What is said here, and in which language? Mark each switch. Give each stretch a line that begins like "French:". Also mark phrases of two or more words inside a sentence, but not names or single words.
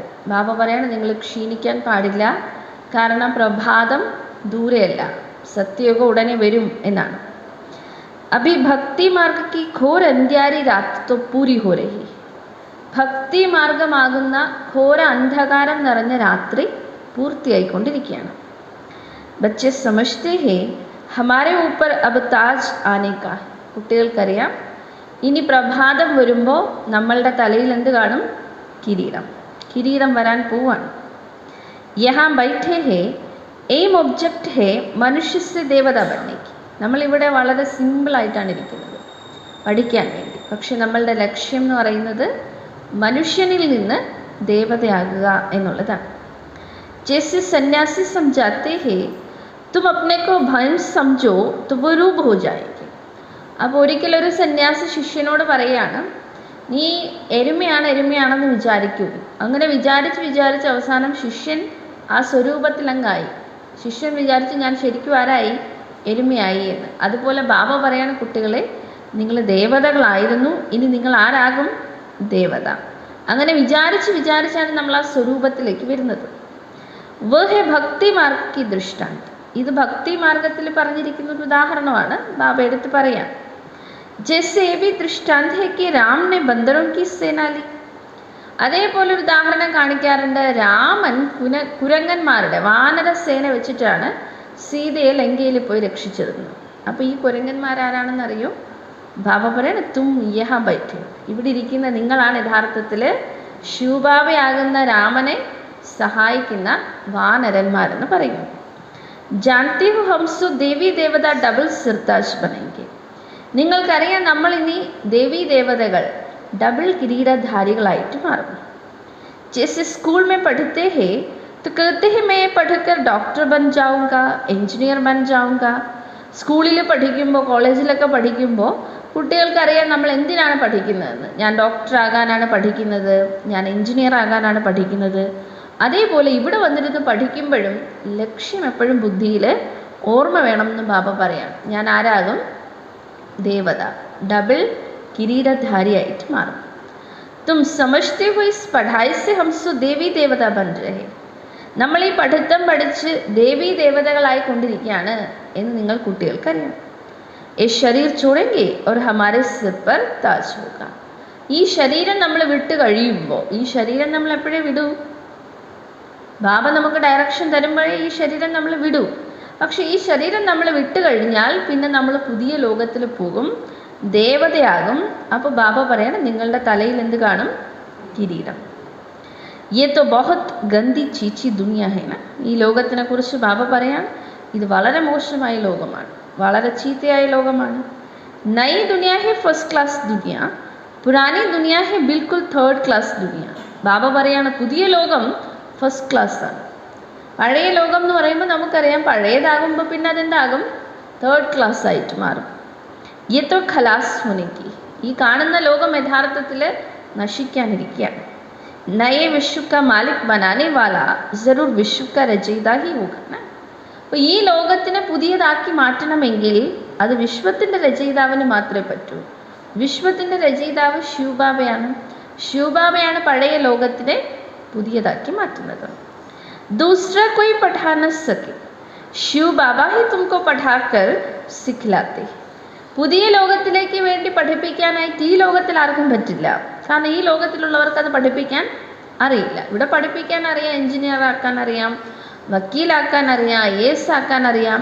Malayalam: ബാബ പറയാണ്, നിങ്ങൾ ക്ഷീണിക്കാൻ പാടില്ല, കാരണം പ്രഭാതം ദൂരെയല്ല, സത്യയുഗം ഉടനെ വരും എന്നാണ്.
Hindi: अभी भक्ति मार्ग की घोर अंधियारी रात तो पूरी हो रही.
Malayalam: ഭക്തി മാർഗമാകുന്ന ഘോര അന്ധകാരം നിറഞ്ഞ രാത്രി പൂർത്തിയായിക്കൊണ്ടിരിക്കുകയാണ്.
Hindi: ബच्चे समझते हैं हमारे ऊपर अब ताज आने का.
Malayalam: കുട്ടികൾക്കറിയാം, ഇനി പ്രഭാതം വരുമ്പോൾ നമ്മളുടെ തലയിൽ എന്ത് കാണും? കിരീടം വരാൻ പോവാണ്.
Hindi: यहाँ बैठे हैं
English: aim object
Hindi: है मनुष्य से देवता बनने का.
Malayalam: നമ്മളിവിടെ വളരെ സിമ്പിളായിട്ടാണ് ഇരിക്കുന്നത് പഠിക്കാൻ വേണ്ടി. പക്ഷെ നമ്മളുടെ ലക്ഷ്യം എന്ന് പറയുന്നത് മനുഷ്യനിൽ നിന്ന് ദേവതയാകുക എന്നുള്ളതാണ്.
Hindi: ജैसे സന്യാസി समझाते हैं तुम अपने को भंस समझो तो वो रूप हो जाएगी.
Malayalam: അപ്പോൾ ഒരിക്കലൊരു സന്യാസി ശിഷ്യനോട് പറയാണ്, നീ എരുമയാണെന്ന് വിചാരിക്കൂ. അങ്ങനെ വിചാരിച്ച് അവസാനം ശിഷ്യൻ ആ സ്വരൂപത്തിലങ്ങായി. ശിഷ്യൻ വിചാരിച്ച് ഞാൻ ശരിക്കും ആരായി? എരുമയായി എന്ന്. അതുപോലെ ബാബ പറയാണ്, കുട്ടികളെ, നിങ്ങൾ ദേവതകളായിരുന്നു, ഇനി നിങ്ങൾ ആരാകും? ദേവത. അങ്ങനെ വിചാരിച്ചാണ് നമ്മൾ ആ സ്വരൂപത്തിലേക്ക് വരുന്നത്.
Hindi: वह भक्ति मार्ग की दृष्टांत.
Malayalam: ഇത് ഭക്തി മാർഗത്തിൽ പറഞ്ഞിരിക്കുന്ന ഒരു ഉദാഹരണമാണ്. ബാബ എടുത്ത് പറയാം.
Hindi: ജैसे भी दृष्टांत है कि राम ने बंदरों की सेना ली.
Malayalam: അതേപോലെ ഒരു ഉദാഹരണം കാണിക്കാറുണ്ട്. രാമൻ കുരങ്ങന്മാരുടെ വാനരസേന വെച്ചിട്ടാണ് സീതയെ ലങ്കയിൽ പോയി രക്ഷിച്ചിരുന്നു. അപ്പോൾ ഈ കുരങ്ങന്മാരാരാണെന്നറിയോ? ബാബ പറയാണ്
Hindi: तुम यहाँ बैठो,
Malayalam: ഇവിടെ ഇരിക്കുന്ന നിങ്ങളാണ് യഥാർത്ഥത്തിൽ ശിവബാബയാകുന്ന രാമനെ സഹായിക്കുന്ന വാനരന്മാരെന്ന് പറയുന്നു.
Hindi: जानती हो हमसो देवी देवता डबल सिरताज बनेंगे,
Malayalam: നിങ്ങൾക്കറിയാം നമ്മൾ ഇനി ദേവീ ദേവതകൾ ഡബിൾ കിരീടധാരികളായിട്ട് മാറും.
Hindi: जैसे स्कूल में पढ़ते हैं तो कहते हैं मैं पढ़कर डॉक्टर बन जाऊँगा, എഞ്ചിനീയർ बन जाऊँगा.
Malayalam: സ്കൂളിൽ പഠിക്കുമ്പോൾ കോളേജിലൊക്കെ പഠിക്കുമ്പോൾ കുട്ടികൾക്കറിയാം നമ്മൾ എന്തിനാണ് പഠിക്കുന്നതെന്ന്. ഞാൻ ഡോക്ടറാകാനാണ് പഠിക്കുന്നത്, ഞാൻ എഞ്ചിനീയർ ആകാനാണ് പഠിക്കുന്നത്. അതേപോലെ ഇവിടെ വന്നിരുന്ന് പഠിക്കുമ്പോഴും ലക്ഷ്യം എപ്പോഴും ബുദ്ധിയിൽ ഓർമ്മ വേണമെന്ന് ബാബ പറയാം. ഞാൻ ആരാകും? ദേവത, ഡബിൾ കിരീടധാരിയായിട്ട് മാറും.
Hindi: तुम समझते हो इस पढ़ाई से हम सो देवी देवता बन रहे,
Malayalam: നമ്മൾ ഈ പഠിത്തം പഠിച്ച് ദേവീ ദേവതകളായി കൊണ്ടിരിക്കുകയാണ് എന്ന് നിങ്ങൾ കുട്ടികൾക്കറിയാം.
Hindi: ये शरीर छोड़ेंगे और हमारे सिर पर ताज होगा,
Malayalam: ഈ ശരീരം നമ്മൾ വിട്ട് കഴിയുമ്പോൾ, ഈ ശരീരം നമ്മൾ എപ്പോഴേ വിടൂ? ബാബ നമുക്ക് ഡയറക്ഷൻ തരുമ്പോഴേ ഈ ശരീരം നമ്മൾ വിടൂ. പക്ഷെ ഈ ശരീരം നമ്മൾ വിട്ട് കഴിഞ്ഞാൽ പിന്നെ നമ്മൾ പുതിയ ലോകത്തിൽ പോകും, ദേവതയാകും. അപ്പോൾ ബാബ പറയണം നിങ്ങളുടെ തലയിൽ എന്ത് കാണും? കിരീടം.
Hindi: ये तो बहुत गंदी चीची दुनिया है ना,
Malayalam: ഈ ലോകത്തിനെ കുറിച്ച് ബാബ പറയാണ് ഇത് വളരെ മോശമായ ലോകമാണ്, വളരെ ചീത്തയായ ലോകമാണ്.
Hindi: നई दुनिया है
English: first class
Hindi: दुनिया, पुरानी दुनिया है बिल्कुल
English: third class
Hindi: दुनिया.
Malayalam: ബാബ പറയാണ് പുതിയ ലോകം
English: first class
Malayalam: ആണ്. പഴയ ലോകം എന്ന് പറയുമ്പോൾ നമുക്കറിയാം പഴയതാകുമ്പോൾ പിന്നെ അതെന്താകും?
English: third class
Malayalam: ആയിട്ട് മാറും.
Hindi: ये तो खलास होने की,
Malayalam: ഈ കാണുന്ന ലോകം യഥാർത്ഥത്തിൽ നശിക്കാനിരിക്കുകയാണ്.
Hindi: नए विश्व का मालिक बनाने वाला जरूर विश्व का रचयिता ही होगा ना.
Malayalam: അപ്പോൾ ഈ ലോകത്തിനെ പുതിയതാക്കി മാറ്റണമെങ്കിൽ അത് വിശ്വത്തിൻ്റെ രചയിതാവിന് മാത്രമേ പറ്റൂ. വിശ്വത്തിൻ്റെ രചയിതാവ് ശിവബാബയാണ്. ശിവബാബയാണ് പഴയ ലോകത്തിനെ പുതിയതാക്കി മാറ്റുന്നത്.
Hindi: दूसरा कोई पढ़ा न सके, शिव बाबा ही तुमको पढ़ाकर सिखलाते.
Malayalam: പുതിയ ലോകത്തിലേക്ക് വേണ്ടി പഠിപ്പിക്കാനായിട്ട് ഈ ലോകത്തിൽ ആർക്കും പറ്റില്ല. കാരണം ഈ ലോകത്തിലുള്ളവർക്ക് അത് പഠിപ്പിക്കാൻ അറിയില്ല. ഇവിടെ പഠിപ്പിക്കാൻ അറിയാം, എഞ്ചിനീയർ ആക്കാൻ അറിയാം, വക്കീലാക്കാൻ അറിയാം, IAS ആക്കാൻ അറിയാം.